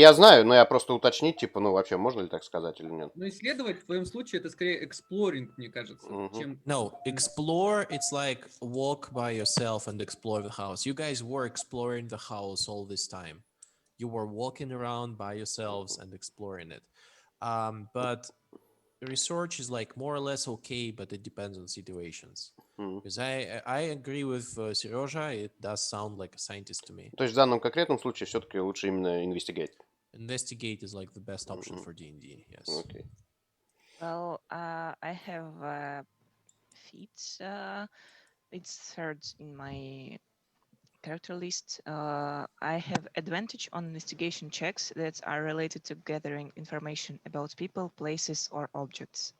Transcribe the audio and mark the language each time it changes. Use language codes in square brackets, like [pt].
[ru] я знаю, но я просто уточнить, типа, ну, вообще, можно ли так сказать или нет? Но исследовать в твоем случае это скорее exploring, мне кажется, Мгм. чем... [en] No, explore, it's like walk by yourself and explore the house. You guys were exploring the house all this time. You were walking around by yourselves and exploring it. But research is like more or less okay, but it depends on situations. Мгм. Because I agree with Serежа, it does sound like a scientist to me. [ru] То есть в данном конкретном случае все-таки лучше именно investigate. [en] Investigate is like the best option Mhm. for D&D, yes. [ru] Окей. [en] Well, I have feats. It's third in my character list. I have advantage on investigation checks that are related to gathering information about people, places, or objects.